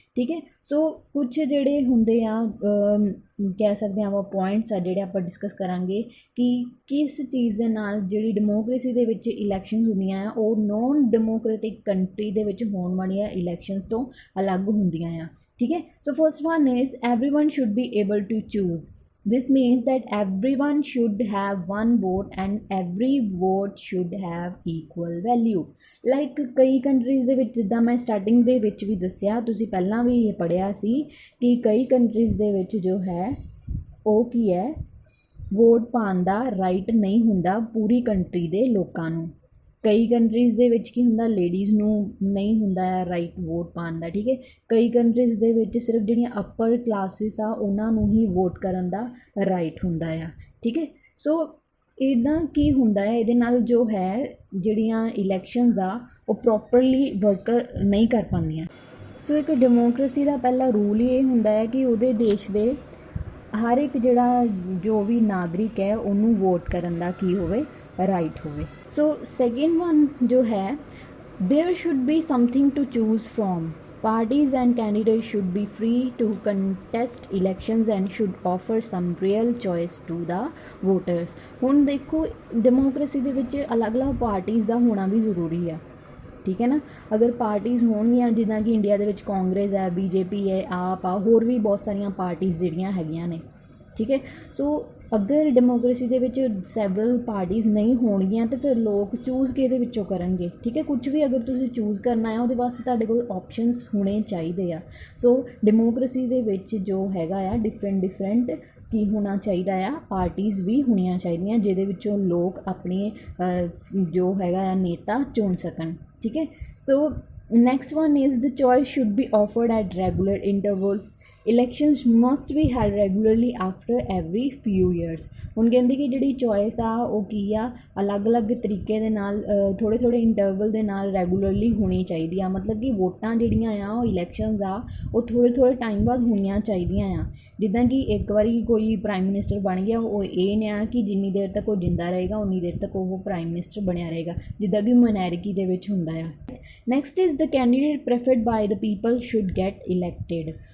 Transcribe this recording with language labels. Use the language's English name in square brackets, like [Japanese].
[Punjabi] ਠੀਕ ਹੈ, ਸੋ ਕੁਛ ਜਿਹੜੇ ਹੁੰਦੇ ਆ ਕਹਿ ਸਕਦੇ ਹਾਂ ਆਪਾਂ ਪੁਆਇੰਟਸ ਆ ਜਿਹੜੇ ਆਪਾਂ ਡਿਸਕਸ ਕਰਾਂਗੇ ਕਿ ਕਿਸ ਚੀਜ਼ ਦੇ ਨਾਲ ਜਿਹੜੀ ਡੈਮੋਕ੍ਰੇਸੀ ਦੇ ਵਿੱਚ ਇਲੈਕਸ਼ਨਸ ਹੁੰਦੀਆਂ ਆ ਉਹ ਨਾਨ ਡੈਮੋਕ੍ਰੇਟਿਕ ਕੰਟਰੀ ਦੇ ਵਿੱਚ ਹੋਣ ਵਾਲੀਆਂ ਇਲੈਕਸ਼ਨਸ ਤੋਂ ਅਲੱਗ ਹੁੰਦੀਆਂ ਆ। [Hindi] ठीक है, [English] so first one is everyone should be able to choose। this means that everyone should have one vote and every vote should have equal value। [Punjabi] like ਕਈ ਕੰਟਰੀਜ਼ ਦੇ ਵਿੱਚ ਜਿੱਦਾਂ ਮੈਂ ਸਟਾਰਟਿੰਗ ਦੇ ਵਿੱਚ ਵੀ ਦੱਸਿਆ, ਤੁਸੀਂ ਪਹਿਲਾਂ ਵੀ ਇਹ ਪੜ੍ਹਿਆ ਸੀ ਕਿ ਕਈ ਕੰਟਰੀਜ਼ ਦੇ ਵਿੱਚ ਜੋ ਹੈ ਉਹ ਕੀ ਹੈ ਵੋਟ ਪਾਉਣ ਦਾ ਰਾਈਟ ਨਹੀਂ ਹੁੰਦਾ ਪੂਰੀ ਕੰਟਰੀ ਦੇ ਲੋਕਾਂ ਨੂੰ। ਕਈ ਕੰਟਰੀਜ਼ ਦੇ ਵਿੱਚ ਕੀ ਹੁੰਦਾ ਲੇਡੀਜ਼ ਨੂੰ ਨਹੀਂ ਹੁੰਦਾ ਹੈ ਰਾਈਟ ਵੋਟ ਪਾਉਣ ਦਾ। ਠੀਕ ਹੈ, ਕਈ ਕੰਟਰੀਜ਼ ਦੇ ਵਿੱਚ ਸਿਰਫ ਜਿਹੜੀਆਂ ਅਪਰ ਕਲਾਸਿਸ ਆ ਉਹਨਾਂ ਨੂੰ ਹੀ ਵੋਟ ਕਰਨ ਦਾ ਰਾਈਟ ਹੁੰਦਾ ਆ। ਠੀਕ ਹੈ, ਸੋ ਇੱਦਾਂ ਕੀ ਹੁੰਦਾ ਹੈ ਇਹਦੇ ਨਾਲ ਜੋ ਹੈ ਜਿਹੜੀਆਂ ਇਲੈਕਸ਼ਨਸ ਆ ਉਹ ਪ੍ਰੋਪਰਲੀ ਵਰਕ ਨਹੀਂ ਕਰ ਪਾਉਂਦੀਆਂ। ਸੋ ਇੱਕ ਡੈਮੋਕ੍ਰੇਸੀ ਦਾ ਪਹਿਲਾ ਰੂਲ ਹੀ ਇਹ ਹੁੰਦਾ ਹੈ ਕਿ ਉਹਦੇ ਦੇਸ਼ ਦੇ ਹਰ ਇੱਕ ਜਿਹੜਾ ਜੋ ਵੀ ਨਾਗਰਿਕ ਹੈ ਉਹਨੂੰ ਵੋਟ ਕਰਨ ਦਾ ਕੀ ਹੋਵੇ ਰਾਈਟ ਹੋਵੇ। [English] so second one [Punjabi] ਜੋ ਹੈ [English] There should be something to choose from. parties and candidates should be free to contest elections and should offer some real choice to the voters। [Punjabi] ਹੁਣ ਦੇਖੋ ਡੈਮੋਕ੍ਰੇਸੀ ਦੇ ਵਿੱਚ ਅਲੱਗ-ਅਲੱਗ ਪਾਰਟੀਜ਼ ਦਾ ਹੋਣਾ ਵੀ ਜ਼ਰੂਰੀ ਆ। ਠੀਕ ਹੈ ਨਾ, ਅਗਰ ਪਾਰਟੀਜ਼ ਹੋਣਗੀਆਂ ਜਿੱਦਾਂ ਕਿ ਇੰਡੀਆ ਦੇ ਵਿੱਚ ਕਾਂਗਰਸ ਹੈ, BJP ਹੈ, ਆਪ ਆ, ਹੋਰ ਵੀ ਬਹੁਤ ਸਾਰੀਆਂ ਪਾਰਟੀਜ਼ ਜਿਹੜੀਆਂ ਹੈਗੀਆਂ ਨੇ। ਠੀਕ ਹੈ, ਸੋ ਅਗਰ ਡੈਮੋਕ੍ਰੇਸੀ ਦੇ ਵਿੱਚ ਸੈਵਰਲ ਪਾਰਟੀਜ਼ ਨਹੀਂ ਹੋਣਗੀਆਂ ਤਾਂ ਫਿਰ ਲੋਕ ਚੂਜ਼ ਕਿਹਦੇ ਵਿੱਚੋਂ ਕਰਨਗੇ। ਠੀਕ ਹੈ, ਕੁਝ ਵੀ ਅਗਰ ਤੁਸੀਂ ਚੂਜ਼ ਕਰਨਾ ਆ ਉਹਦੇ ਵਾਸਤੇ ਤੁਹਾਡੇ ਕੋਲ ਆਪਸ਼ਨਸ ਹੋਣੇ ਚਾਹੀਦੇ ਆ। ਸੋ ਡੈਮੋਕ੍ਰੇਸੀ ਦੇ ਵਿੱਚ ਜੋ ਹੈਗਾ ਆ ਡਿਫਰੈਂਟ ਕੀ ਹੋਣਾ ਚਾਹੀਦਾ ਆ ਪਾਰਟੀਜ਼ ਵੀ ਹੋਣੀਆਂ ਚਾਹੀਦੀਆਂ ਜਿਹਦੇ ਵਿੱਚੋਂ ਲੋਕ ਆਪਣੇ ਜੋ ਹੈਗਾ ਆ ਨੇਤਾ ਚੁਣ ਸਕਣ। ਠੀਕ ਹੈ, ਸੋ [English] next one is the choice should be offered at regular intervals। elections must be held regularly after every few years। [Punjabi] ਹੁਣ ਕਹਿੰਦੇ ਕਿ ਜਿਹੜੀ ਚੋਇਸ ਆ ਉਹ ਕੀ ਆ ਅਲੱਗ-ਅਲੱਗ ਤਰੀਕੇ ਦੇ ਨਾਲ ਥੋੜ੍ਹੇ ਇੰਟਰਵਲ ਦੇ ਨਾਲ ਰੈਗੂਲਰਲੀ ਹੋਣੀ ਚਾਹੀਦੀ ਆ। ਮਤਲਬ ਕਿ ਵੋਟਾਂ ਜਿਹੜੀਆਂ ਆ ਉਹ ਇਲੈਕਸ਼ਨਸ ਆ ਉਹ ਥੋੜ੍ਹੇ ਟਾਈਮ ਬਾਅਦ ਹੋਣੀਆਂ ਚਾਹੀਦੀਆਂ ਆ। ਜਿੱਦਾਂ ਕਿ ਇੱਕ ਵਾਰੀ ਕੋਈ ਪ੍ਰਾਈਮ ਮਿਨਿਸਟਰ ਬਣ ਗਿਆ ਉਹ ਇਹ ਨੇ ਆ ਕਿ ਜਿੰਨੀ ਦੇਰ ਤੱਕ ਉਹ ਜਿੰਦਾ ਰਹੇਗਾ ਉਨੀ ਦੇਰ ਤੱਕ ਉਹ ਪ੍ਰਾਈਮ ਮਿਨਿਸਟਰ ਬਣਿਆ ਰਹੇਗਾ, ਜਿੱਦਾਂ ਕਿ ਮੋਨੈਰਕੀ ਦੇ ਵਿੱਚ ਹੁੰਦਾ ਆ। [English] Next is the candidate preferred by the people should get elected.